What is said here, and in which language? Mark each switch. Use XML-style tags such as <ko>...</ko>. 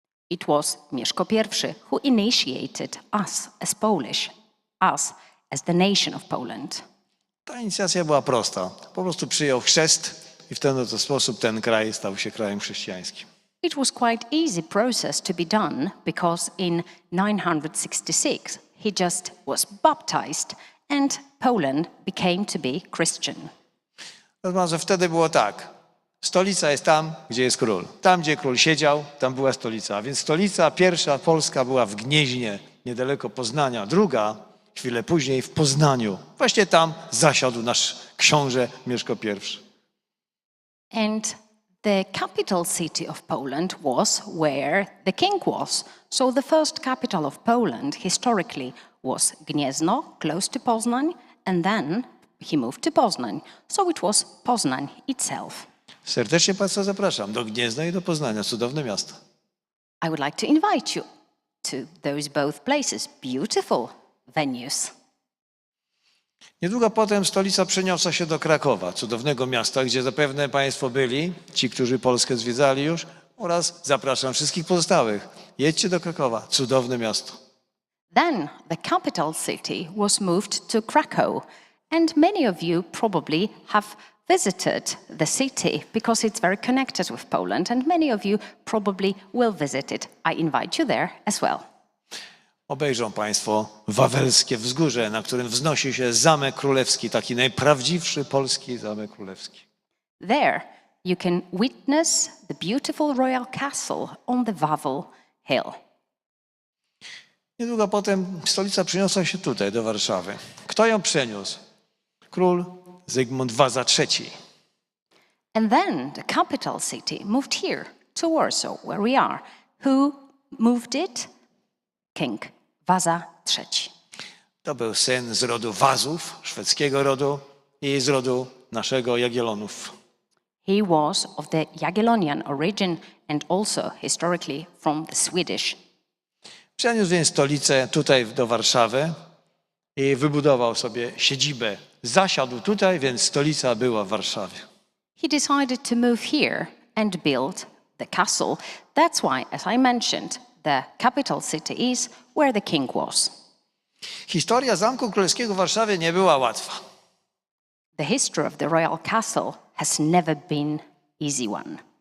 <en>It was Mieszko I who initiated us as Polish, us as the nation of Poland.</en> <pl>Ta inicjacja była prosta. Po prostu przyjął chrzest i w ten oto sposób ten kraj stał się krajem chrześcijańskim.</pl> <en>It was quite easy process to be done because in 966 he just was baptized and Poland became to be Christian.</en> <pl>Natomiast wtedy było tak. Stolica jest tam, gdzie jest król. Tam, gdzie król siedział, tam była stolica. A więc stolica pierwsza polska była w Gnieźnie, niedaleko Poznania. Druga chwilę później w Poznaniu. Właśnie tam zasiadł nasz książę Mieszko I.</pl> <en>And the capital city of Poland was where the king was. So the first capital of Poland historically was Gniezno, close to Poznań, and then he moved to Poznań. So it was Poznań itself.</en> <pl>Serdecznie Państwa zapraszam do Gniezna i do Poznania, cudowne miasto.</pl> <en>I would like to invite you to those both places, beautiful venues.</en> <pl>Niedługo potem stolica przeniosła się do Krakowa, cudownego miasta, gdzie zapewne Państwo byli, ci, którzy Polskę zwiedzali już, oraz zapraszam wszystkich pozostałych. Jedźcie do Krakowa, cudowne miasto.</pl> <en>Then the capital city was moved to Krakow, and many of you probably have visited the city because it's very connected with Poland, and many of you probably will visit it. I invite you there as well.</en> <pl>Obejrzą Państwo Wawelskie Wzgórze, na którym wznosi się Zamek Królewski, taki najprawdziwszy polski Zamek Królewski.</pl> <en>There you can witness the beautiful royal castle on the Wawel Hill.</en> <pl>Niedługo potem stolica przeniosła się tutaj, do Warszawy. Kto ją przeniósł? Król Zygmunt Waza III.</pl> <en>And then the capital city moved here to Warsaw, where we are. Who moved it? King Waza III.</en> <pl>To był syn z rodu Wazów, szwedzkiego rodu, i z rodu naszego Jagiellonów.</pl> <en>He was of the Jagiellonian origin and also historically from the Swedish.</en> <pl>Przeniósł więc stolicę tutaj do Warszawy i wybudował sobie siedzibę. Zasiadł tutaj, więc stolica była w Warszawie.</pl> <en>He decided to move here and build the castle. That's why, as I mentioned, the capital city is where the king was.</en> <pl>Historia Zamku Królewskiego w Warszawie nie była łatwa.</pl> <en>The history of the royal castle has never been easy one.</en>